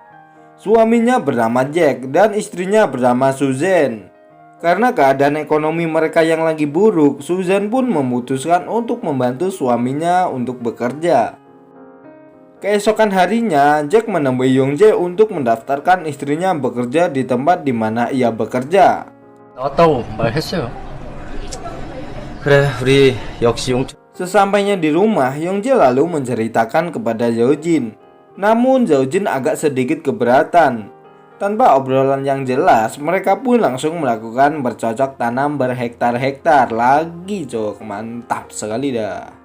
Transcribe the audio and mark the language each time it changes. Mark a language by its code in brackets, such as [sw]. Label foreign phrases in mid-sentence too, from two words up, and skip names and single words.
[id] Suaminya bernama Jack dan istrinya bernama Susan. Karena keadaan ekonomi mereka yang lagi buruk, Susan pun memutuskan untuk membantu suaminya untuk bekerja. Keesokan harinya, Jack menemui Yongjae untuk mendaftarkan istrinya bekerja di tempat di mana ia bekerja. [ko] 나왔다고 말했어요. 그래, 우리 역시 용. [id] Sesampainya di rumah, Yongjae lalu menceritakan kepada Zaujin. Namun Zaujin agak sedikit keberatan. Tanpa obrolan yang jelas, mereka pun langsung melakukan bercocok tanam berhektar-hektar lagi, cok. Mantap sekali dah.